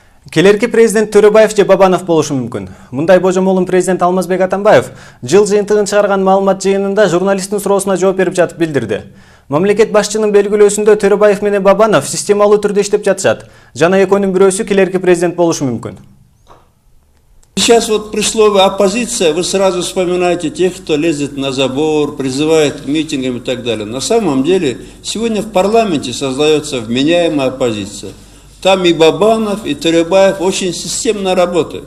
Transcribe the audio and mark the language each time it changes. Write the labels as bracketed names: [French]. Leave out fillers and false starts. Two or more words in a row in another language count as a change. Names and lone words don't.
[Kyrgyz] Келерки президент Төрөбаев же Бабанов болушу мүмкүн. Мындай божомолун президент Алмазбек Атамбаев жыл жыйынтыгын чыгарган маалымат жыйынында журналисттин суроосуна жооп берип жатып билдирди. Мамлекет башчынын белгилөөсүндө Төрөбаев менен Бабанов системалуу түрдө иштеп жатышат. Жана экөөнүн бирөөсү келерки президент болушу мүмкүн. [Russian] Сейчас вот при слове оппозиция вы сразу вспоминаете тех, кто лезет на забор, призывает к митингам и так далее. На самом деле сегодня в парламенте создается вменяемая оппозиция. Там и Бабанов, и Төрөбаев очень системно работают.